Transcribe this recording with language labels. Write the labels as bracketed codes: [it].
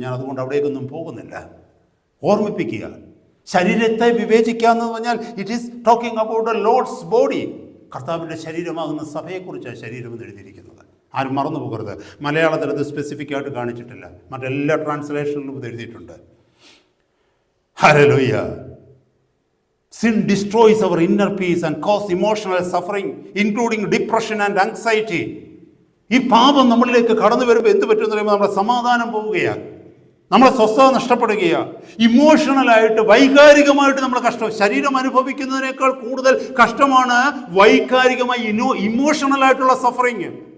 [ml] ഞാൻ അതുകൊണ്ട് അവിടേക്കൊന്നും പോകുന്നില്ല. ഓർമ്മിപ്പിക്കുക, ശരീരത്തെ വിവേചിക്കുക എന്ന് പറഞ്ഞാൽ [en] It is talking about the Lord's body. [ml] കർത്താവിൻ്റെ ശരീരമാകുന്ന സഭയെക്കുറിച്ചാണ് ശരീരം എന്ന് എഴുതിയിരിക്കുന്നത്. ആരും മറന്നു പോകരുത്. മലയാളത്തിൽ അത് സ്പെസിഫിക് ആയിട്ട് കാണിച്ചിട്ടില്ല, മറ്റെല്ലാ ട്രാൻസ്ലേഷനിലും ഇത് എഴുതിയിട്ടുണ്ട്. Hallelujah. [en] Sin destroys our inner peace and causes emotional suffering, including depression and anxiety. [ml] ഈ പാപം നമ്മളിലേക്ക് കടന്നു വരുമ്പോൾ എന്ത് പറ്റുമെന്ന് പറയുമ്പോൾ നമ്മുടെ സമാധാനം പോവുകയാണ്, നമ്മളെ സ്വസ്ഥത നഷ്ടപ്പെടുകയാണ്. ഇമോഷണലായിട്ട്, വൈകാരികമായിട്ട് നമ്മൾ കഷ്ടം. ശരീരം അനുഭവിക്കുന്നതിനേക്കാൾ കൂടുതൽ കഷ്ടമാണ് വൈകാരികമായി ഇമോഷണലായിട്ടുള്ള സഫറിങ്.